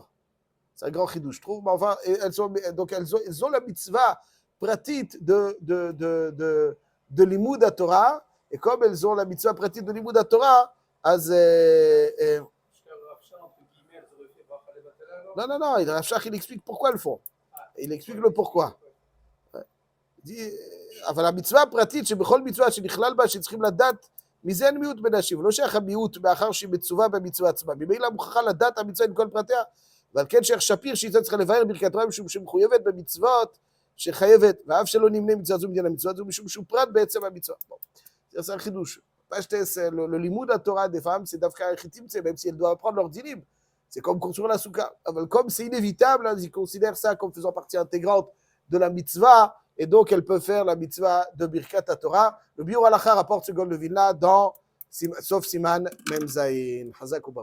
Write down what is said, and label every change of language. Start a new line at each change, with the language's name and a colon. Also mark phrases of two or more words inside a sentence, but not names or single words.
French: C'est un grand chidouche, je trouve. Mais enfin, elles ont la mitzvah pratique de
Hebrew: לימוד התורה.
French: Et comme elles ont la mitzvah pratique de
Hebrew: לימוד התורה,
French: as non, Rav Shach, il explique pourquoi elles le font. Il explique le pourquoi. Il dit,
Hebrew: אבל המצווה הפרטית שבכל מצווה שנכלל בה שצריכים לדעת מזה אין מיעוט בנשים, לא שייך המיעוט מאחר שהיא מצווה במצווה עצמה. ממילא מוכרחה לדעת המצווה עם כל פרטיה, ועל כן שייך שפיר שהיא צריכה לבאר ברכת תורה משום שמחויבת במצוות שחייבת, ואף שלא נמנה מצווה זו מדין המצווה זו משום שהוא פרט בעצם המצווה. זה un חידוש.
French: Le
Hebrew: לימוד התורה
French: des femmes, c'est d'Afka Echitim, même si elles doivent apprendre leur dinim. C'est comme construire la souka. Comme c'est inévitable, ils considèrent ça comme faisant partie intégrante de la mitzvah, et donc elles peuvent faire la mitzvah de
Hebrew: ברכת תורה.
French: Le Biur Halacha rapporte ce Gaon de Vilna dans Sauf
Hebrew: סימן מם זין.